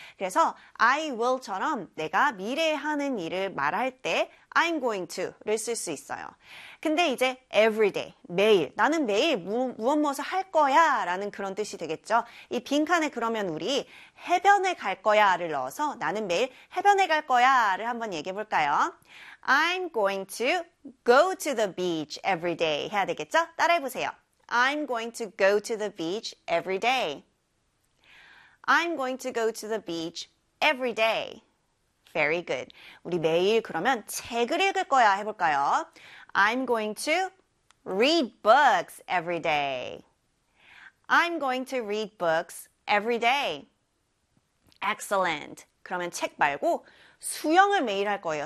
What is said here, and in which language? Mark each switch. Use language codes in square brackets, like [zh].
[ko] 그래서 [en] I will [ko] 처럼 내가 미래에 하는 일을 말할 때 I'm going to를 쓸 수 있어요. 근데 이제 [en] every day, [ko] 매일, 나는 매일 무엇무엇을 할 거야 라는 그런 뜻이 되겠죠. 이 빈칸에 그러면 우리 해변에 갈 거야 를 넣어서 나는 매일 해변에 갈 거야 를 한번 얘기해 볼까요? [en] I'm going to go to the beach every day [ko] 해야 되겠죠? 따라해 보세요. [en] I'm going to go to the beach every day. I'm going to go to the beach every day. Very good. [ko] 우리 매일 그러면 책을 읽을 거야 해볼까요? [en] I'm going to read books every day. I'm going to read books every day. Excellent. [ko] 그러면 책 말고 수영을 매일 할 거예요.